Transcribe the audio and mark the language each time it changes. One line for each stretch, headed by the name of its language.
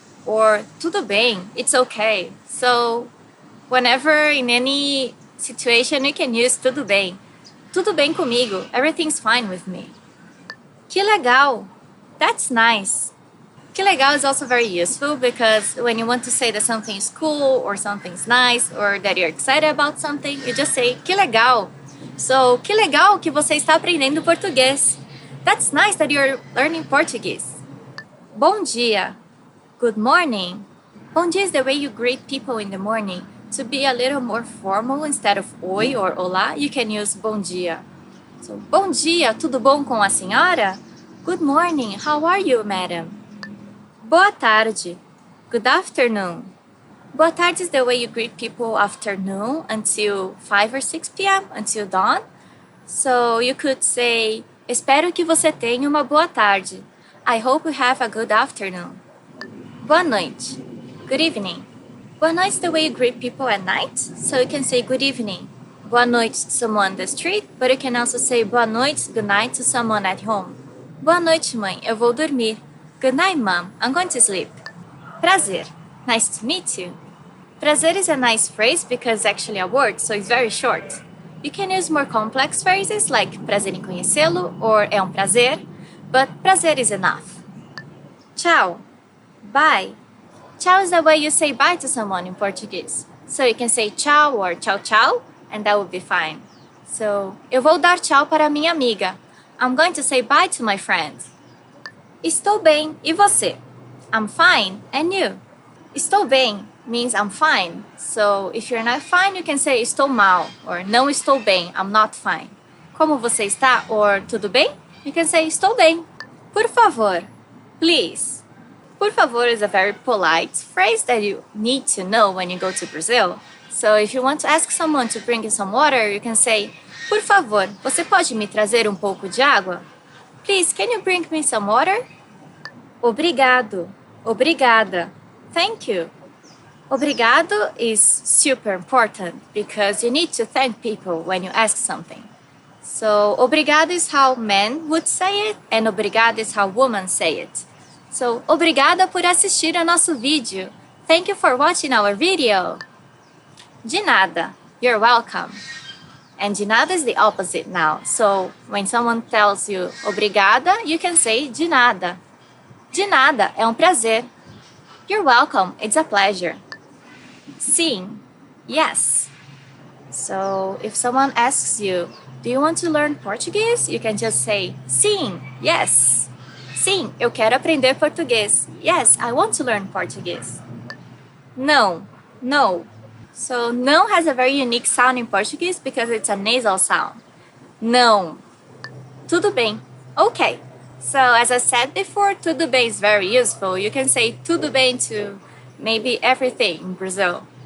English: Or tudo bem? It's okay. So whenever in any situation you can use tudo bem.
Portuguese: Tudo bem comigo.
English: Everything's fine with me. Que legal. That's nice. Que legal is also very useful because when you want to say that something is cool or something's nice or that you're excited about something, you just say que legal.
Portuguese: So, que legal que você está aprendendo português.
English: That's nice that you're learning Portuguese. Bom dia. Good morning. Bom dia is the way you greet people in the morning. To be a little more formal, instead of oi or olá, you can use bom dia.
Portuguese: So, bom dia, tudo bom com a senhora?
English: Good morning, how are you, madam? Boa tarde. Good afternoon. Boa tarde is the way you greet people afternoon until 5 or 6 p.m., until dawn. So you could say,
Portuguese: espero que você tenha uma boa tarde.
English: I hope you have a good afternoon. Boa noite. Good evening. Boa noite is the way you greet people at night. So you can say good evening. Boa noite to someone on the street, but you can also say boa noite, good night to someone at home.
Portuguese: Boa noite, mãe. Eu vou dormir.
English: Good night, Mom. I'm going to sleep. Prazer. Nice to meet you. Prazer is a nice phrase because it's actually a word, so it's very short. You can use more complex phrases like prazer em conhecê-lo or é um prazer, but prazer is enough. Tchau. Bye. Tchau is the way you say bye to someone in Portuguese. So you can say tchau or tchau tchau, and that would be fine.
Portuguese: So, eu vou dar tchau para minha amiga.
English: I'm going to say bye to my friend.
Portuguese: Estou bem, e você?
English: I'm fine, and you? Estou bem means I'm fine. So if you're not fine, you can say estou mal, or
Portuguese: não estou bem,
English: I'm not fine.
Portuguese: Como você está, or tudo bem?
English: You can say estou bem. Por favor, please. Por favor is a very polite phrase that you need to know when you go to Brazil. So if you want to ask someone to bring you some water, you can say,
Portuguese: por favor, você pode me trazer um pouco de água?
English: Please, can you bring me some water? Obrigado. Obrigada. Thank you. Obrigado is super important because you need to thank people when you ask something. So, obrigado is how men would say it, and obrigada is how women say it.
Portuguese: So, obrigada por assistir ao nosso vídeo.
English: Thank you for watching our video. De nada. You're welcome. And de nada is the opposite now. So, when someone tells you obrigada, you can say de nada.
Portuguese: De nada, é um prazer.
English: You're welcome, it's a pleasure. Sim, yes. So, if someone asks you, do you want to learn Portuguese? You can just say, sim, yes.
Portuguese: Sim, eu quero aprender português.
English: Yes, I want to learn Portuguese. Não, no. So, não has a very unique sound in Portuguese because it's a nasal sound. Não. Tudo bem. Okay. So, as I said before, tudo bem is very useful. You can say tudo bem to maybe everything in Brazil.